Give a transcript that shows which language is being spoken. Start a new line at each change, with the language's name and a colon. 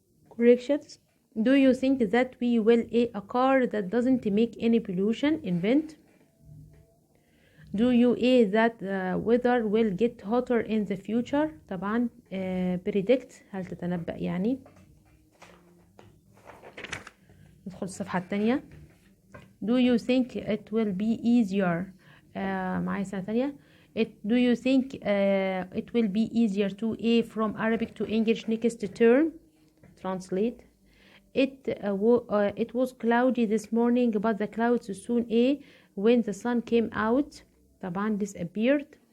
English: Corrections. Do you think that we will a car that doesn't make any pollution? Invent. Do you that the weather will get hotter in the future?
Arabic: طبعا predict، هل تتنبأ يعني. ندخل الصفحة التانية.
English: Do you think it will be easier
Arabic: معايا سنة تانية.
English: Do you think it will be easier to from Arabic to English next term? Translate. It was cloudy this morning but the clouds soon when the sun came out
Arabic: طبعا
English: disappeared.